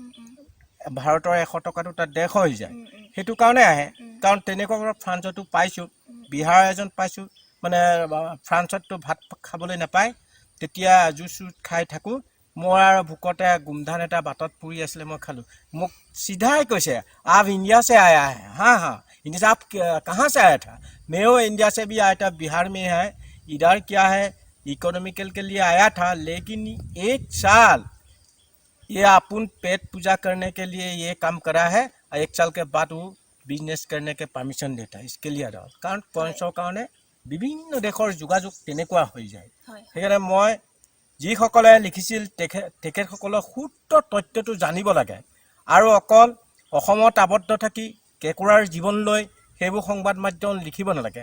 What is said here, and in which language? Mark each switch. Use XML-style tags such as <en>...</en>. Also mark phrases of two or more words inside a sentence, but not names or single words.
<as>ভাৰতৰ 100 টকাটো তাত 150 হৈ যায়। সেইটো কাৰণে আহে। কাৰণ তেনেকুৱা ফ্ৰান্সতো পাইছোঁ, বিহাৰৰ এজন পাইছোঁ, মানে ফ্ৰান্সততো ভাত খাবলৈ নাপায়, তেতিয়া জুচ খাই থাকোঁ। মই আৰু ভোকতে গোমধান এটা বাটত পৰি আছিলে, মই খালোঁ। মোক চিধাই কৈছে,</as> <hi>आप इंडिया से आया है? हाँ हाँ। इंडिया से आप कहाँ से आया था? मैं वो इंडिया से भी आया था, बिहार में है। इधर क्या है, इकोनॉमिकल के लिए आया था, लेकिन 1 साल ये अपन पेट पूजा करने के लिए ये काम करा है, और 1 साल के बाद वो बिजनेस करने के परमिशन देता है। इसके लिए</hi> <as>কাৰণ পইচাৰ কাৰণে বিভিন্ন দেশৰ যোগাযোগ তেনেকুৱা হৈ যায়। সেইকাৰণে মই যিসকলে লিখিছিল তেখেতসকলৰ শুদ্ধ তথ্যটো জানিব লাগে আৰু অকল অসমত আবদ্ধ থাকি কেঁকোৰাৰ জীৱন লৈ সেইবোৰ সংবাদ মাধ্যম লিখিব নালাগে।</as>